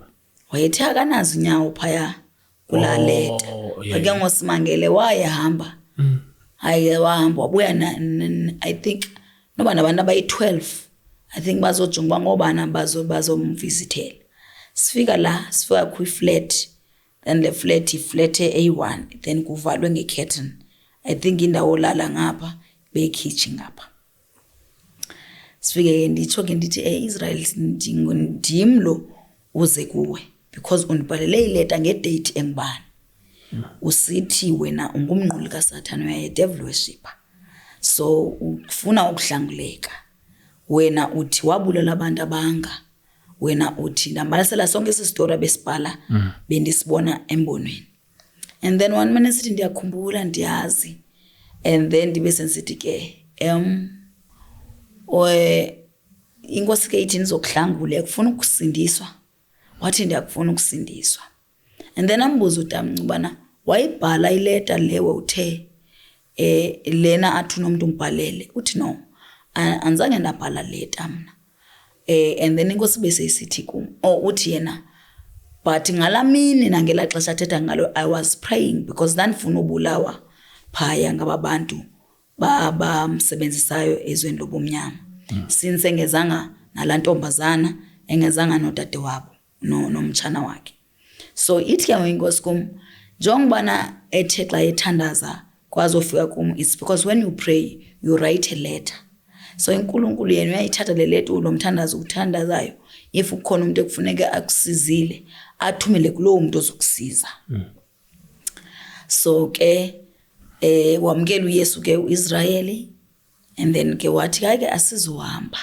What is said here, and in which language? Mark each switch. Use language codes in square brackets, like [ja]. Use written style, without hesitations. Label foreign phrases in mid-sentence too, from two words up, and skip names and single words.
[xh] Wayethe akanazo inyawo phaya kula leta. Ake ngosimangele wayehamba. Hayi wahamba wabuya [en] I think [xh] noba nabantu abayi12 [en] I think [xh] bazojonga ngobana bazomvisitela. Sifika la sifika kwi-flat [en] then the flat A1 then [xh] kuvalwe ngecurtain. [en] I think [xh] indawo lala ngapha bekitchen ngapha. Sifike nditsho ke ndithi Israel ndimlo uze kuwe because undibhalele ileta ngedate engibani. Usithi wena ungumnquli kaSathane uyaye [en] devil worshipper. [xh] So ufuna ukuhlanguleka. Wena uthi wabulela abantu abanga. Wena uthi ndambalasela sonke isistory besibhala bendisibona embonweni. [en] And then one minute [xh] sithi ndiyakhumbula ndiyazi. [en] And then [xh] ndibe sensithi ke inkosi ke ithi nizokuhlangula ukufuna ukusindiswa. Wathi ndiyakufuna ukusindiswa. [en] And then [xh] ambuza uTamnci ubana wayibhala ileta lewe uthe lena athi unomuntu umbhalele. Uthi no anzange ndabhala leta mina. [en] And then [xh] inkosi bese isithi kum uthi yena but ngalamini nangela xesha athetha ngalo [en] I was praying because [xh] ndandifuna ubulawa phaya ngabantu bamsebenzisayo ezweni lobumnyama. Since engezanga nalantombazana engezanga nodade wabo nomtshana wakhe. So ithi ke inkosi kum njongobana ethe xa ethandaza kwazi ofika kum [en] it's because when you pray you write a letter. [xh] So uNkulunkulu yena uyayithatha le letter lomthandazo uthandazayo if ukhona umuntu ekufuneka akusizile athumele kulowo muntu ozokusiza. So ke wamkela uYesu ke uIsrayeli [en] and then [xh] ke wathi ke asizohamba.